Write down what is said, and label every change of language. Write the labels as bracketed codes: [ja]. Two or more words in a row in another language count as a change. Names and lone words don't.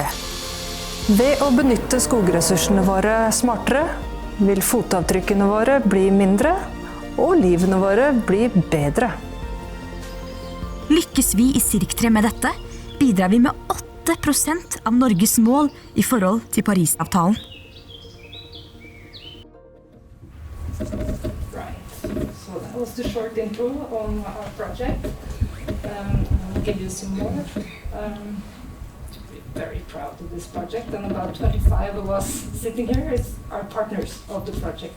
[no] Ved å benytte skogressursene våre smartere, vil fotavtrykkene våre bli mindre, og livene våre bli bedre. Lykkes vi I SirkTRE med dette, bidrar vi med 8% av Norges mål I forhold til Parisavtalen. [en] Right, so that was the short intro on our project. I'll give you some more. We're very proud of this project, and about 25 of us sitting here is our partners of the project.